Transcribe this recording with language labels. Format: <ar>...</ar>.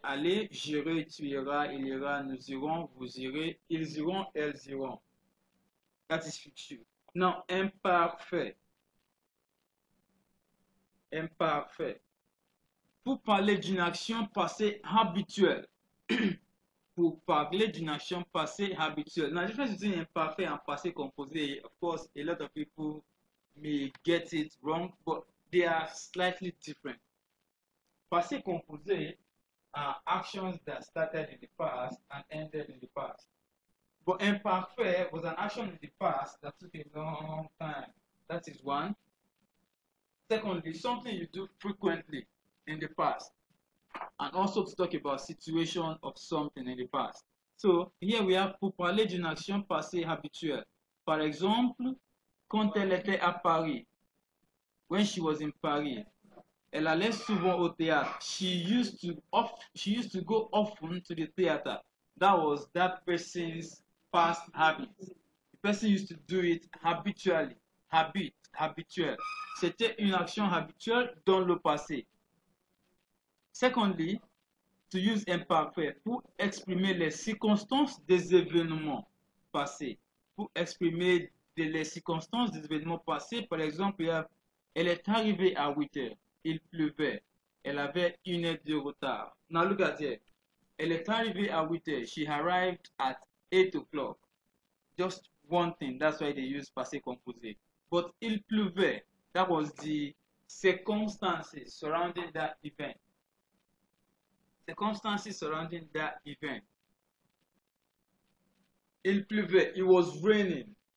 <fr>Aller, j'irai, tu iras, il ira, nous irons, vous irez, ils iront, elles iront. That is future.</fr> <en>Now, imparfait.</en> <fr>Imparfait. Pour parler d'une action passée habituelle. Pour parler d'une action passée habituelle.</fr> <en>Now, the difference between imperfect and passé composé, of course, a lot of people may get it wrong, but they are slightly different. Passé composé are actions that started in the past and ended in the past. But imperfect was an action in the past that took a long time. That is one. Secondly, something you do frequently in the past. And also to talk about situation of something in the past.</en> <fr>So, here we have pour parler d'une action passée habituelle. Par exemple, quand elle était à Paris, when she was in Paris, elle allait souvent au théâtre.</fr> <en>She used to go often to the theater. That was that person's past habit. The person used to do it habitually.</en> <fr>Habituel. C'était une action habituelle dans le passé. Secondly, to use imperfect pour exprimer les circonstances des événements passés. Pour exprimer les circonstances des événements passés, par exemple, elle est arrivée à 8 heures, il pleuvait, elle avait 1 heure de retard. Now look at it. Elle est arrivée à 8 heures, she arrived at 8 o'clock.</fr> <en>Just one thing, that's why they use passé composé. But il pleuvait, that was the circumstances surrounding that event. Circumstances surrounding that event. Il pleuvait, it was raining.</en>